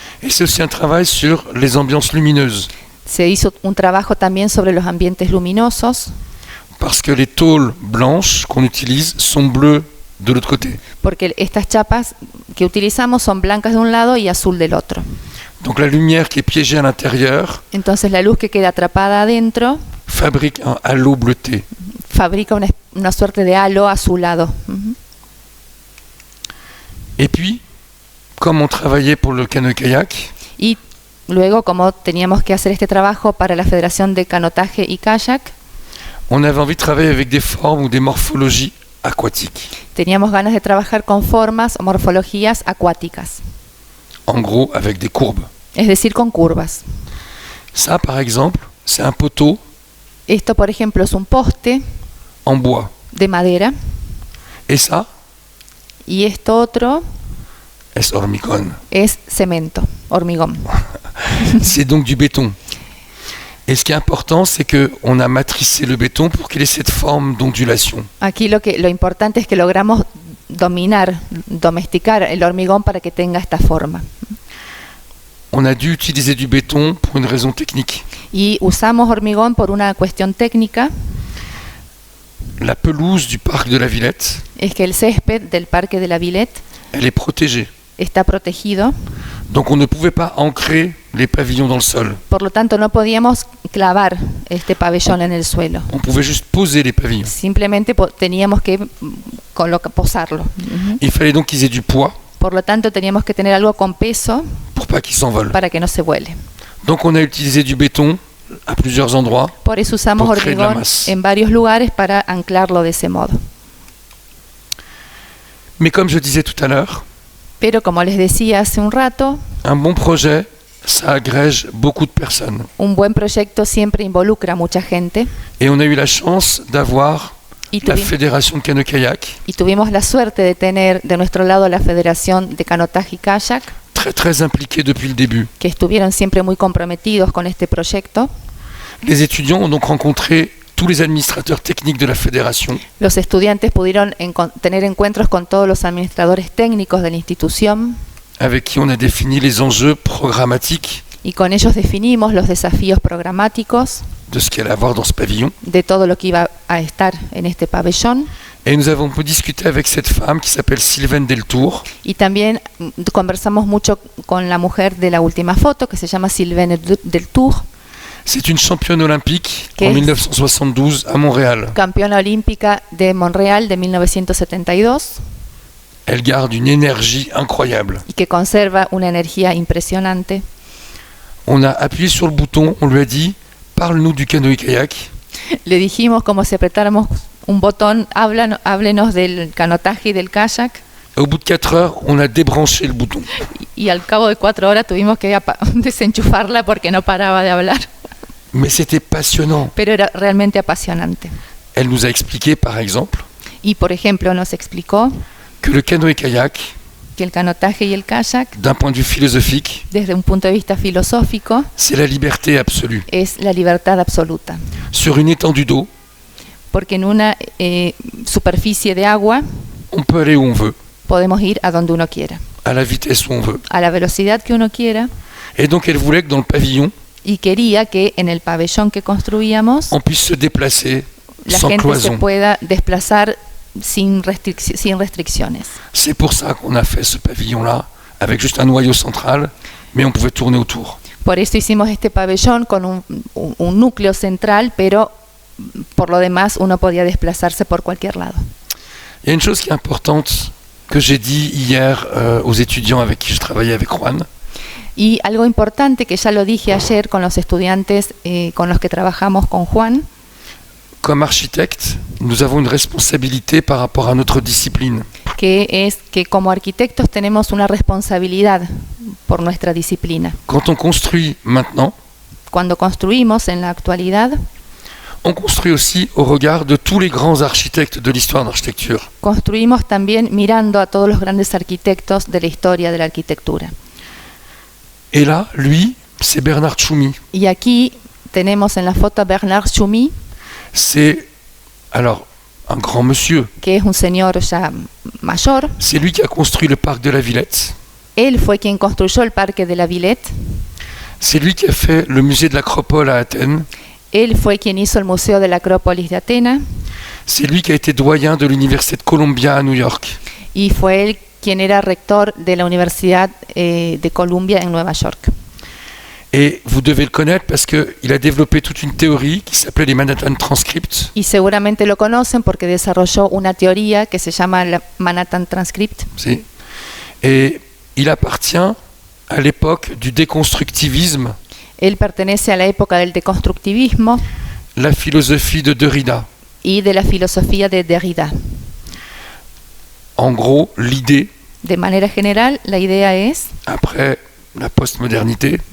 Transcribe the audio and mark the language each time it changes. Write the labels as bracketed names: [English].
[French] Et c'est aussi un travail sur les ambiances lumineuses, [Spanish] Se hizo un trabajo también sobre los ambientes luminosos, [French] parce que les tôles blanches qu'on utilise sont bleues de l'autre côté. [Spanish] porque estas chapas que utilizamos son blancas de un lado y azul del otro. [French] Donc la lumière qui est piégée à l'intérieur [Spanish] Entonces la luz que queda atrapada adentro [French] fabrique un halo bleuté. [Spanish] fabrica una suerte de halo azulado. Ujú. [French] Et puis, comme on travaillait pour le canoë-kayak, [Spanish] Y luego, como teníamos que hacer este trabajo para la Federación de Canotaje y Kayak, [French] on avait envie de travailler avec des formes ou des morphologies aquatiques. [Spanish] teníamos ganas de trabajar con formas o morfologías acuáticas, [French] En gros, avec des courbes. [Spanish] es decir, con curvas. [French] Ça, par exemple, c'est un poteau [Spanish] Esto, por ejemplo, es un poste [French] en bois. [Spanish] de madera, [French] Et ça, [Spanish] y esto otro es hormigón. es cemento, hormigón. [French] C'est donc du béton. Et ce qui est important, c'est qu'on a matricé le béton pour qu'il ait cette forme d'ondulation. [Spanish] Aquí lo importante es que logramos domesticar el hormigón para que tenga esta forma. [French] On a dû utiliser du béton pour une raison technique. [Spanish] Y usamos hormigón por una cuestión técnica, [French] La pelouse du parc de la Villette, [Spanish] es que el césped del Parque de la Villette [French] elle est protégée. [Spanish] está protegido, [French] Donc on ne pouvait pas ancrer les pavillons dans le sol. [Spanish] por lo tanto no podíamos clavar este pabellón en el suelo. [French] On pouvait juste poser les pavillons. [Spanish] Simplemente teníamos que posarlo. [French] Il fallait donc qu'ils aient du poids [Spanish] Por lo tanto teníamos que tener algo con peso [French] pour pas qu'ils s'envolent. [Spanish] para que no se vuele. [French] Donc on a utilisé du béton à plusieurs endroits. [Spanish] Por eso usamos [French] Por créer la [Spanish] hormigón [French] masse. [Spanish] en varios lugares para anclarlo de ese modo. [French] Mais comme je disais tout à l'heure, [Spanish] Pero como les decía hace un rato, [French] un bon projet, ça agrège beaucoup de personnes. [Spanish] un buen proyecto siempre involucra a mucha gente [French] Et on a eu la chance d'avoir [Spanish] y, [French] la Fédération de Canoë-Kayak, [Spanish] y tuvimos la suerte de tener de nuestro lado la Federación de Canotaje y Kayak, [French] très très impliquée depuis le début. [Spanish] que estuvieron siempre muy comprometidos con este proyecto. [French] Les étudiants ont donc rencontré tous les administrateurs techniques de la fédération [Spanish] Los estudiantes pudieron tener encuentros con todos los administradores técnicos de la institución [French] avec qui on a défini les enjeux programmatiques [Spanish] y con ellos definimos los desafíos programáticos [French] de ce qu'il allait avoir dans ce pavillon. [Spanish] de todo lo que iba a estar en este pabellón. [French] Et nous avons pu discuter avec cette femme qui s'appelle Sylvaine Deltour, [Spanish] Y también conversamos mucho con la mujer de la última foto, que se llama Sylvaine Deltour, [French] c'est une championne olympique Qu'est-ce en 1972 à Montréal. [Spanish] campeona olímpica de Montreal de 1972, [French] Elle garde une énergie incroyable. [Spanish] y que conserva una energía impresionante. [French] On a appuyé sur le bouton, on lui a dit « Parle-nous du canoë-kayak ». [Spanish] Le dijimos como si apretáramos un botón, háblenos del canotaje y del kayak, [French] Au bout de 4 heures, on a débranché le bouton. [Spanish] y al cabo de 4 horas tuvimos que desenchufarla porque no paraba de hablar, [French] Mais c'était passionnant. [Spanish] pero era realmente apasionante. [French] Elle nous a expliqué, par exemple, [Spanish] Y por ejemplo nos explicó [French] que le canoë-kayak, [Spanish] que el canotaje y el kayak, [French] d'un point de vue philosophique, [Spanish] desde un punto de vista filosófico, [French] c'est la liberté absolue. [Spanish] es la libertad absoluta. [French] Sur une étendue d'eau, [Spanish] Porque en una superficie de agua [French] on peut aller où on veut, [Spanish] podemos ir a donde uno quiera, [French] à la vitesse où on veut. [Spanish] a la velocidad que uno quiera, [French] Et donc elle voulait que dans le pavillon, [Spanish] y quería que en el pabellón que construíamos [French] on puisse se déplacer [Spanish] la [French] sans [Spanish] gente se [French] cloison. [Spanish] pueda desplazar sin restricciones. [French] C'est pour ça qu'on a fait ce pavillon-là, avec juste un noyau central, mais on pouvait tourner autour. [Spanish] Por eso hicimos este pabellón con un núcleo central, pero por lo demás uno podía desplazarse por cualquier lado. [French] Il y a une chose qui est importante que j'ai dit hier aux étudiants avec qui je travaillais avec Juan, [Spanish] Y algo importante que ya lo dije ayer con los estudiantes con los que trabajamos con Juan, [French] comme architecte, nous avons une responsabilité par rapport à notre discipline. [Spanish] que es que como arquitectos tenemos una responsabilidad por nuestra disciplina. [French] Quand on construit maintenant, [Spanish] Cuando construimos en la actualidad, [French] on construit aussi au regard de tous les grands architectes de l'histoire d'architecture. [Spanish] construimos también mirando a todos los grandes arquitectos de la historia de la arquitectura. [French] Et là, lui, c'est Bernard Tchoumi. [Spanish] Y aquí tenemos en la foto a Bernard Tchoumi, [French] C'est, alors, un grand monsieur. [Spanish] que es un señor ya mayor. [French] C'est lui qui a construit le parc de la Villette. [Spanish] Él fue quien construyó el Parque de la Villette. [French] C'est lui qui a fait le musée de l'Acropole à Athènes. [Spanish] Él fue quien hizo el Museo de la Acrópolis de Atenas. [French] C'est lui qui a été doyen de l'Université de Columbia à New York. [Spanish] Y fue él quien era rector de la Universidad de Columbia en Nueva York. [French] Et vous devez le connaître parce qu'il a développé toute une théorie qui s'appelait les Manhattan Transcripts. [Spanish] Y seguramente lo conocen porque desarrolló una teoría que se llama la Manhattan Transcript. [French] Si. Et il appartient à l'époque du déconstructivisme, [Spanish] Él pertenece a la época del deconstructivismo [French] la philosophie de Derrida. [Spanish] y de la filosofía de Derrida. [French] En gros, l'idée, [Spanish] De manera general, la idea es [French] après la postmodernité,